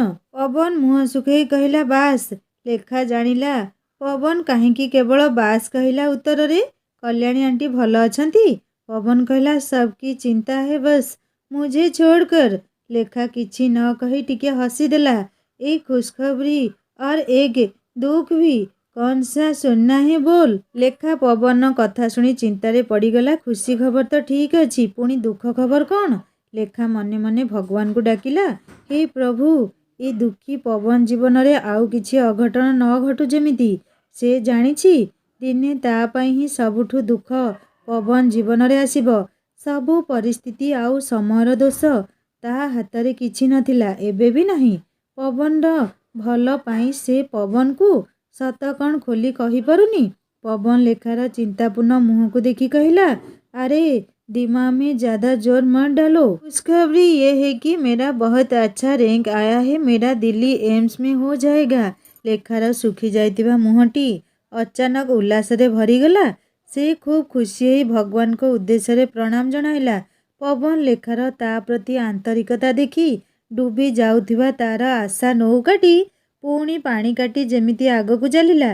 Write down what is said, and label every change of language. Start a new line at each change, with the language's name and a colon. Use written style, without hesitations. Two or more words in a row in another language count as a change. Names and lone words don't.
Odia: ପବନ ମୁହଁ ଶୁଖେଇ କହିଲା ବାସ୍। ଲେଖା ଜାଣିଲା ପବନ କାହିଁକି କେବଳ ବାସ୍ କହିଲା ଉତ୍ତରରେ। କଲ୍ୟାଣୀ ଆଣ୍ଟି ଭଲ ଅଛନ୍ତି? ପବନ କହିଲା
Hindi: सबकी चिंता है बस मुझे छोड़कर।
Odia: ଲେଖା କିଛି ନ କହି ଟିକେ ହସିଦେଲା।
Hindi: एक खुशखबरी और एक दुख भी कौन सा सुनना है बोल।
Odia: ଲେଖା ପବନ କଥା ଶୁଣି ଚିନ୍ତାରେ ପଡ଼ିଗଲା। ଖୁସି ଖବର ତ ଠିକ୍ ଅଛି, ପୁଣି ଦୁଃଖ ଖବର କ'ଣ? ଲେଖା ମନେ ମନେ ଭଗବାନଙ୍କୁ ଡାକିଲା, ହେ ପ୍ରଭୁ, ଏ ଦୁଃଖୀ ପବନ ଜୀବନରେ ଆଉ କିଛି ଅଘଟଣ ନ ଘଟୁ ଯେମିତି। ସେ ଜାଣିଛି ଦିନେ ତା ପାଇଁ ହିଁ ସବୁଠୁ ଦୁଃଖ ପବନ ଜୀବନରେ ଆସିବ। ସବୁ ପରିସ୍ଥିତି ଆଉ ସମୟର ଦୋଷ। ତା ହାତରେ କିଛି ନଥିଲା, ଏବେ ବି ନାହିଁ। ପବନର ଭଲ ପାଇଁ ସେ ପବନକୁ ସତ କ'ଣ ଖୋଲି କହିପାରୁନି। ପବନ ଲେଖାର ଚିନ୍ତାପୂର୍ଣ୍ଣ ମୁହଁକୁ ଦେଖି କହିଲା, ଆରେ
Hindi: दिमाग में ज़्यादा जोर मत डालो। खुशखबरी ये है कि मेरा बहुत अच्छा रैंक आया है। मेरा दिल्ली एम्स में हो जाएगा।
Odia: ଲେଖାର ଶୁଖି ଯାଇଥିବା ମୁହଁଟି ଅଚାନକ ଉଲ୍ଲାସରେ ଭରିଗଲା। ସେ ଖୁବ୍ ଖୁସି ହୋଇ ଭଗବାନଙ୍କ ଉଦ୍ଦେଶ୍ୟରେ ପ୍ରଣାମ ଜଣାଇଲା। ପବନ ଲେଖାର ତା ପ୍ରତି ଆନ୍ତରିକତା ଦେଖି ଡୁବି ଯାଉଥିବା ତାର ଆଶା ନୌକାଟି ପୁଣି ପାଣି କାଟି ଯେମିତି ଆଗକୁ ଚାଲିଲା।